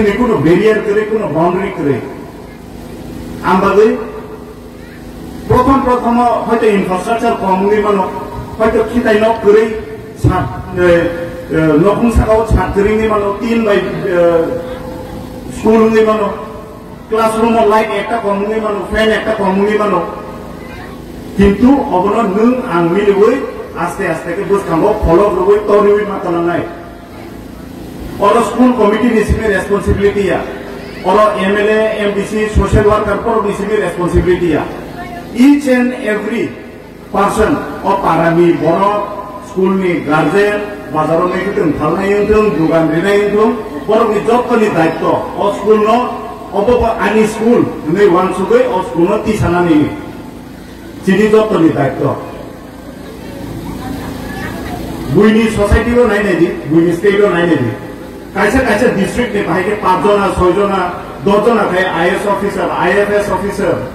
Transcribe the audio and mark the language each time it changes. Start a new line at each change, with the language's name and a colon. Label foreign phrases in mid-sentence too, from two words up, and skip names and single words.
Kok Borok: नि कुनो बैरियर करे कुनो बाउंड्री करे आमबागै प्रथम हयतो इनफ्रास्ट्राक्चर कमुनि मानो हयतो खिताय न करे सात नखुं सागाव छात्रिनि मानो 3 बाय स्कूल नि मानो
English: classroom light
Kok Borok: एक कमुनि मानो फैन एक कमुनि मानो किंतु अबनो नों आं मिलुबै आस्ते आस्ते के बुसकांगो फॉलो लुबै तरिबै मातलांनाय और
English: school committee
Kok Borok: निसिमे रेस्पॉन्सिबिलिटी या और
English: MLA MDC social worker
Kok Borok: पर निसिमे रेस्पॉन्सिबिलिटी या
English: each and every person
Kok Borok: o parami boro school ni guardian bazaro ni kitung thalnai yungtung dugan rinai yungtung boro ni jottoni daitto o school no obo ani school ni wan sugoi o school no tisana ni chini jottoni daitto buini society ro nai nei buini state ro nai nei kaisa district ni bahai ke 5 jona 6 jona 10 jona khai
English: IS officer IFS officer